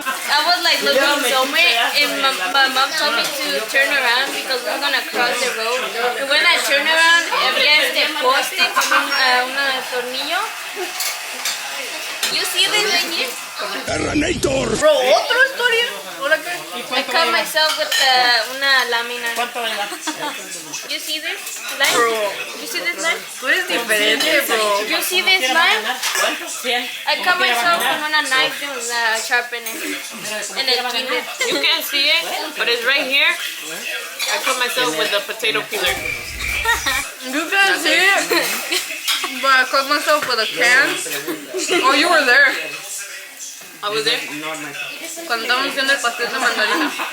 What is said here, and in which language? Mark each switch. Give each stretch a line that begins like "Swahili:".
English: I was like looking somewhere and my mom told me to turn around because we're gonna cross the road. And when I turned around,
Spanish: había este poste con un tornillo.
English: You see this right here?
Spanish: Bro, ¿otra historia? ¿Ahora qué?
English: I cut myself with
Spanish: una lámina.
English: You see this line? Bro, You see this line?
Spanish: tú eres diferente, bro.
English: You see this line? I cut myself
Spanish: con una
English: knife sharpener.
Spanish: En el kinder.
English: You can't see it, but it's right here. I cut myself with the potato peeler. You can see it. But I cut myself with a can. Oh, you were there. I was there.
Spanish: Cuando estábamos haciendo el pastel de mandarina.